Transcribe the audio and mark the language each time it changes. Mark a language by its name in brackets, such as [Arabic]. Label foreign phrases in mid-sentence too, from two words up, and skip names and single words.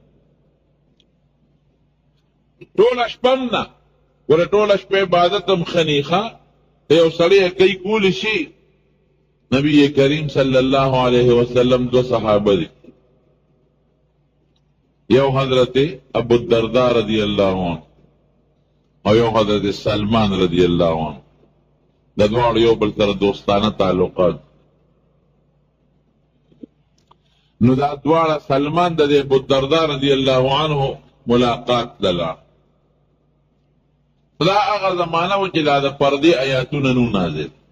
[Pashto] ټوله شپه هم نه ګوره ټوله شپه عبادت هم ښه نی ښه یو سړی کوي کولی شي نبی کریم [Arabic] صلی الله علیه وسلم [Pashto] دو صحابه دي یو حضرت ابو الدرداء [Arabic] رضی اللہ عنہ [Pashto] او یو حضرت سلمان [Arabic] رضی اللہ عنہ [Pashto] د دواړو یو بل سره دوستانه تعلقات نو دا دواړه سلمان د ابو الدرداء [Arabic] رضی الله عنه [Pashto] ملاقات للا دا هغه زمانه و چې لا د پردې آیاتونه نو نازل